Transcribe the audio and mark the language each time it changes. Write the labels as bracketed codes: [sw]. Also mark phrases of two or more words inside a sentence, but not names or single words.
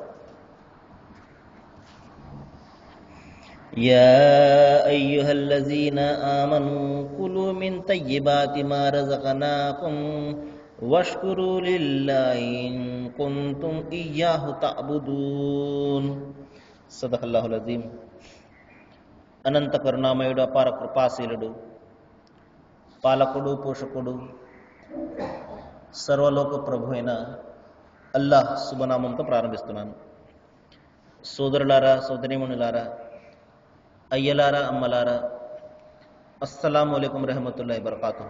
[ar] يا أيها الذين آمنوا كلوا من طيبات ما رزقناكم واشكروا لله إن كنتم إياه تعبدون صدق الله العظيم [te] అనంత కరుణామయుడు అపార కృపాశీలుడు పాలకుడు పోషకుడు సర్వలోక ప్రభు అయిన అల్లాహ్ శుభనామంతో ప్రారంభిస్తున్నాను. సోదరులారా, సోదరీమణులారా, అయ్యలారా, అమ్మలారా, [ar] السلام عليكم رحمة الله بركاته.